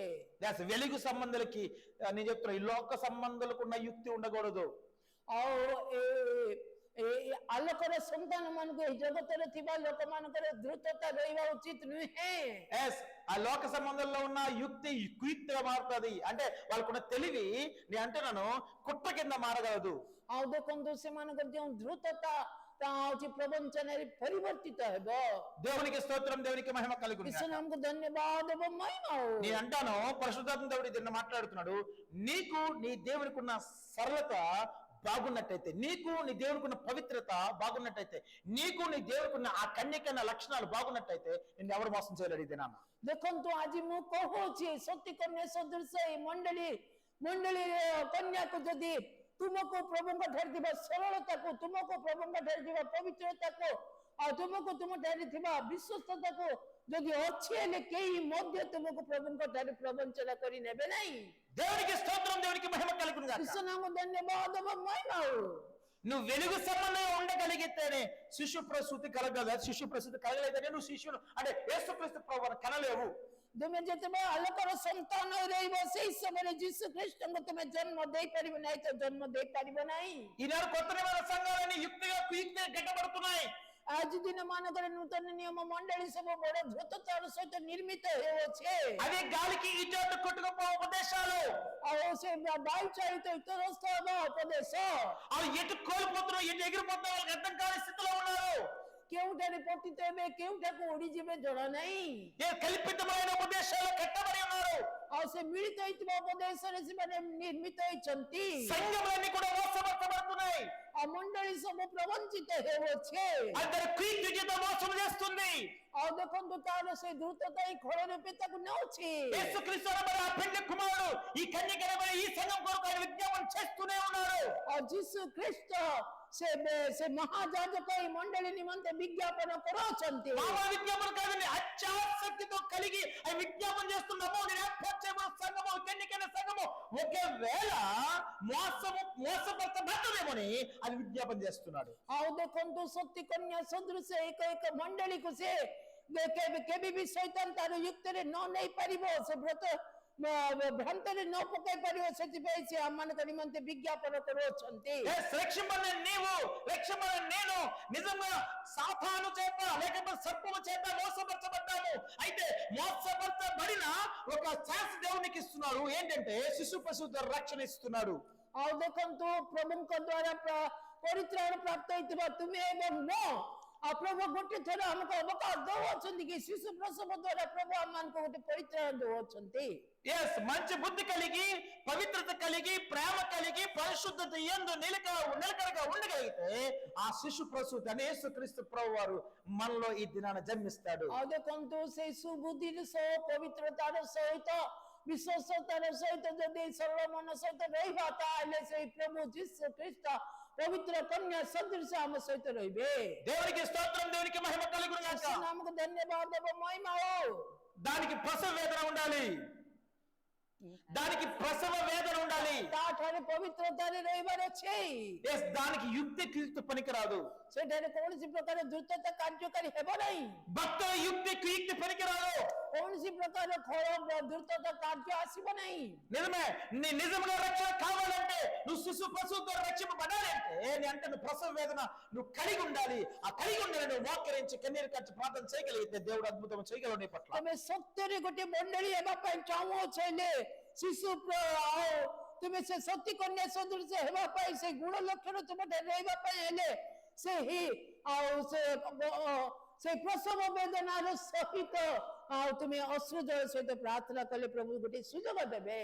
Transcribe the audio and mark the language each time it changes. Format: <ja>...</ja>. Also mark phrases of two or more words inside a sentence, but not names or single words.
<te>వెలుగు సంబంధులకి నేను చెప్తున్నా, ఈ లోక సంబంధులకు ఉన్న యుక్తి ఉండకూడదు.</te> <or>ଆଉ ଆଲୋକର ସନ୍ତାନ ମାନଙ୍କୁ ଏହି ଜଗତରେ ଥିବା ଲୋକମାନଙ୍କର ଦ୍ରୁତତା ରହିବା ଉଚିତ ନୁହେଁ.</or> <te>ఆ లోక సంబంధంలో ఉన్న యుక్తి కుయుక్తిగా మారుతుంది. అంటే వాళ్ళకున్న తెలివి నేను అంటున్నాను కుట్ర కింద మారగలదు.</te> <or>ଆଉ ଦେଖନ୍ତୁ ସେମାନଙ୍କର ଯେଉଁ ଦ୍ରୁତତା ତାହା ହଉଛି ପ୍ରବଞ୍ଚନାରେ ପରିବର୍ତ୍ତିତ ହେବ.</or> <te>దేవునికి స్తోత్రం, దేవునికి మహిమ కలుగును గాక.</te> <or>ଈଶ୍ୱରଙ୍କୁ ଧନ୍ୟବାଦ ଏବଂ మహిమా ହଉ.</or> <te>నేను అంటాను, పరిశుద్ధాత్మ దేవుడు దీన్ని మాట్లాడుతున్నాడు. నీకు నీ దేవునికి ఉన్న సరళత బాగున్నట్టయితే, నీకు నీ దేవునికి ఉన్న పవిత్రత బాగున్నట్టయితే, నీకు నీ దేవునికి ఉన్న ఆ కన్యకన్న లక్షణాలు బాగున్నట్టయితే నిన్ను ఎవరు మోసం చేయలేడు. ఇది నాన్న</te> <or>ଦେଖନ୍ତୁ ଆଜି ମୁଁ କହୁଛି, ସତୀ କନ୍ୟା ସଦୃଶ ଏଇ ମଣ୍ଡଳୀ କନ୍ୟାକୁ ଯଦି ତୁମକୁ ପ୍ରଭୁଙ୍କ ଠାରେ ଥିବା ସରଳତାକୁ, ତୁମକୁ ପ୍ରଭୁଙ୍କ ଠାରେ ଥିବା ପବିତ୍ରତାକୁ, ଆଉ ତୁମକୁ ତୁମ ଠାରେ ଥିବା ବିଶ୍ୱସ୍ତତାକୁ ଯଦି ଅଛି ହେଲେ କେହି ମଧ୍ୟ ତୁମକୁ ପ୍ରଭୁଙ୍କ ଠାରେ ପ୍ରବଞ୍ଚନା କରି ନେବେ ନାହିଁ.</or> <te>దేవునికి స్తోత్రం, దేవునికి మహిమ కలుగును గాక.</te> <or>ଈଶ୍ୱରଙ୍କୁ ଧନ୍ୟବାଦ ଏବଂ ମହିମା ହଉ.</or> <te>నువ్వు వెలుగు సంబంధంగా ఉండగలిగితేనే శిశు ప్రసూతి కలగదు. శిశు ప్రసూతి కలగలేదంటే నువ్వు శిశువును అంటే యేసుక్రీస్తు ప్రభువును కనలేవు.</te> <or>ତୁମେ ଯେତେବେଳେ ଆଲୋକର ସନ୍ତାନ ରହିବ, ସେଇ ସମୟରେ ଯୀଶୁ ଖ୍ରୀଷ୍ଟଙ୍କୁ ତୁମେ ଜନ୍ମ ଦେଇପାରିବ ନାହିଁ, ତ ଜନ୍ମ ଦେଇପାରିବ ନାହିଁ.</or> <te>ఈనాడు కొత్త నిబంధన సంఘాలని యుక్తిగా కుయుక్తిగా గడ్డపడుతున్నాయి.</te> <or>ଆଜି ଦିନ ମାନଙ୍କରେ ନୂତନ ନିୟମ ମଣ୍ଡଳୀ ସବୁ ବଡ ଦ୍ରୁତତାର ସହିତ ନିର୍ମିତ ହେଉଅଛେ.</or> <te>అదే గాలికి ఇటు అటు కొట్టుకుపో ఉపదేశాలు,</te> <or>ଆଉ ସେ ବାୟୁ ଚାଳିତ ଇତରସ୍ଥ ହେବା ଉପଦେଶ,</or> <te>అవి ఎటు కోల్పోతున్నారు, ఎటు ఎగిరిపోతున్నారు వాళ్ళకి అర్థం కాని స్థితిలో ఉన్నారు.</te> <or>କେଉଁଠାରେ ପତିତ ହେବେ, କେଉଁଠାକୁ ଉଡିଯିବେ ଜଣା ନାହିଁ.</or> <te>ఏ కల్పితమైన ఉపదేశాలు కట్టబడి ఉన్నారు.</te> <or>ଆଉ ସେ ମିଳିତ ହେଇଥିବା ଉପଦେଶରେ ସେମାନେ ନିର୍ମିତ ହେଇଛନ୍ତି.</or> <te>సంఘములన్నీ కూడా మోసపరచబడుతున్నాయి.</te> <or>ଆଉ ମଣ୍ଡଳୀ ସବୁ ପ୍ରବଞ୍ଚିତ ହେଉଅଛେ.</or> <te>అందరు కుయుక్తి చేత మోసం చేస్తుంది.</te> <or>ଆଉ ଦେଖନ୍ତୁ ତାର ସେ ଦ୍ରୁତତା ହିଁ ଖଳ ରୂପେ ତାକୁ ନେଉଛି.</or> <te>యేసుక్రీస్తు అనబడే ఆ పెళ్లి కుమారుడు ఈ కన్యక అనబడే ఈ సంఘం కొరకు ఆయన విజ్ఞాపన చేస్తూనే ఉన్నారు.</te> <or>ଆଉ ଯୀଶୁ ଖ୍ରୀଷ୍ଟ ସେ ମହାଯାଜକ ଏଇ ମଣ୍ଡଳୀ ନିମନ୍ତେ విజ్ఞాపన କରୁଛନ୍ତି.</or> <te>మామూలు విజ్ఞాపన కాదండి, అత్యాసక్తితో కలిగి ఆయన విజ్ఞాపన చేస్తున్నాము. నేను ఏర్పాటు చేయబడిన సంఘము, కన్యకైన సంఘము ఒకవేళ మోసపరచబడతామేమోని అది విజ్ఞాపన చేస్తున్నాడు.</te> <or>ଆଉ ଦେଖନ୍ତୁ ସତୀ କନ୍ୟା ସଦୃଶ ଏକ ମଣ୍ଡଳୀକୁ ସେ କେବେ ବି ଶୈତାନ ତାର యుକ୍ତିରେ ନ ନେଇ ପାରିବ, ସେ ଭ୍ରାନ୍ତରେ ନ ପକାଇ ପାରିବ. ସେଥିପାଇଁ ସେ ଆମମାନଙ୍କ ନିମନ୍ତେ ବିଜ୍ଞାପନ କରୁଅଛନ୍ତି.</or> <te>రక్షింపబడిన నీవు, రక్షింపబడిన నేను నిజంగా సాతాను చేత లేకపోతే సర్పము చేత మోసపరచబడ్డాము. అయితే మోసపరచబడిన ఒక ఛాన్స్ దేవునికి ఇస్తున్నాడు. ఏంటంటే శిశు ప్రసూతి రక్షణ ఇస్తున్నాడు.</te> <or>ଆଉ ଦେଖନ୍ତୁ ପ୍ରଭୁଙ୍କ ଦ୍ଵାରା ପରିତ୍ରାଣ ପ୍ରାପ୍ତ ହେଇଥିବା ତୁମେ ଏବଂ ମୁଁ, ଆଉ ପ୍ରଭୁ ଗୋଟେ ଥର ଆମକୁ ଅବକାଶ ଦଉଅଛନ୍ତି କି ଶିଶୁ ପ୍ରସବ ଦ୍ଵାରା ପ୍ରଭୁ ଆମମାନଙ୍କୁ ଗୋଟେ ପରିତ୍ରାଣ ଦଉଅଛନ୍ତି.</or> <te>మంచి బుద్ధి కలిగి, పవిత్రత కలిగి, ప్రేమ కలిగి, పరిశుద్ధత యందు నిలకడగా ఉండగలిగితే ఆ శిశు ప్రసూతి అనే యేసుక్రీస్తు ప్రభు వారు మనలో ఈ దినాన జన్మిస్తాడు.</te> <or>ଆଉ ଦେଖନ୍ତୁ ସେଇ ସୁବୁଦ୍ଧିର ସହ, ପବିତ୍ରତାର ସହିତ, ବିଶ୍ୱାସତାର ସହିତ ଯଦି ସରଳ ମନ ସହିତ ରହିବା, ତାହେଲେ ସେଇ ପ୍ରଭୁ ଯୀଶୁ ଖ୍ରୀଷ୍ଟ ପବିତ୍ର କନ୍ୟା ସଦୃଶ ଆମ ସହିତ ରହିବେ.</or> <te>దేవునికి స్తోత్రం, దేవునికి మహిమ కలుగును గాక.</te> <or>ଆମକୁ ଧନ୍ୟବାଦ ଏବଂ ମହିମା ହଉ.</or> <te>దానికి ప్రసవ వేదన ఉండాలి. దానికి ప్రసవ వేదన ఉండాలి.</te> <or>ତାଠାରେ ସେଠାରେ ପବିତ୍ରତାରେ ରହିବାର ଅଛି।</or> <te>Yes, దానికి యుక్తి పనికిరాదు.</te> <or>ସେଠାରେ କୌଣସି ପ୍ରକାର ଦ୍ରୁତତା କାର୍ଯ୍ୟକାରୀ ହେବ ନାହିଁ।</or> <te>భక్తుల యుక్తి పనికిరాదు.</te> <or>କୌଣସି ପ୍ରକାର ଦ୍ରୁତତା କାର୍ଯ୍ୟ ଆସିବ ନାହିଁ।</or> <te>నిజమే, నీ నిజంగా రక్షణ కావాలంటే, నువ్వు శిశు ప్రసూతితో రక్షింపబడాలంటే, నీ అంటే నువ్వు ప్రసవ వేదన నువ్వు కలిగి ఉండాలి. ఆ కలిగి ఉండాలి నువ్వు మోకరించి కన్నీరు కట్టి ప్రార్థన చేయగలిగితే దేవుడు అద్భుతం చేయగలడు నీ పట్ల.</te> <or>ତମେ ସତ୍ୟରେ ଗୋଟେ ମଣ୍ଡଳୀ ହେବା ପାଇଁ ଚାହୁଁଅଛ ହେଲେ ଶିଶୁ ତୁମେ ସେ ସତୀ କନ୍ୟା ସଦୃଶ ହେବା ପାଇଁ ସେ ଗୁଣ ଲକ୍ଷଣ ତୁମଠାରେ ରହିବା ପାଇଁ ହେଲେ ସେହି ସେ ପ୍ରସବ ବେଦନାର ସହିତ ତୁମେ ଅଶ୍ରୁ ଜଳ ସହିତ ପ୍ରାର୍ଥନା କଲେ ପ୍ରଭୁ ଗୋଟେ ସୁଯୋଗ ଦେବେ।</or>